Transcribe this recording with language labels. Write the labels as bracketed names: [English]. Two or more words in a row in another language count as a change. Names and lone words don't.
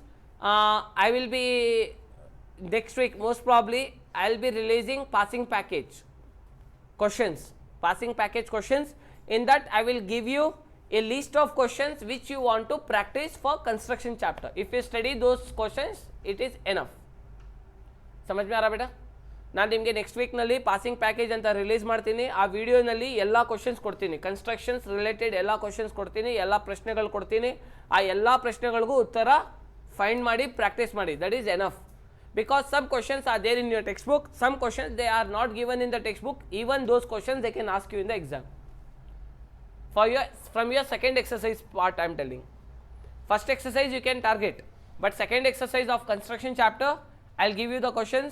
[English] I will be next week, most probably I will be releasing passing package questions, passing package questions. In that I will give you a list of questions which you want to practice for construction chapter. If you study those questions, it is enough. [Hindi] समझ में आ रहा बेटा? [Kannada] ನಾನು ನಿಮಗೆ [English] next weeknalli passing package [Kannada] ಅಂತ ರಿಲೀಸ್ ಮಾಡ್ತೀನಿ. ಆ ವಿಡಿಯೋನಲ್ಲಿ ಎಲ್ಲ ಕ್ವಶನ್ಸ್ ಕೊಡ್ತೀನಿ, [English] constructions related [Kannada] ಎಲ್ಲ ಕ್ವಶನ್ಸ್ ಕೊಡ್ತೀನಿ, ಎಲ್ಲ ಪ್ರಶ್ನೆಗಳು ಕೊಡ್ತೀನಿ. ಆ ಎಲ್ಲ ಪ್ರಶ್ನೆಗಳಿಗೂ ಉತ್ತರ ಫೈಂಡ್ ಮಾಡಿ ಪ್ರಾಕ್ಟೀಸ್ ಮಾಡಿ. [English] that is enough. Because some questions are there in your textbook, some questions they are not given in the textbook. Even those questions they can ask you in the exam. For your, from your second exercise part I am telling. First exercise you can target, but second exercise of construction chapter I will give you the questions.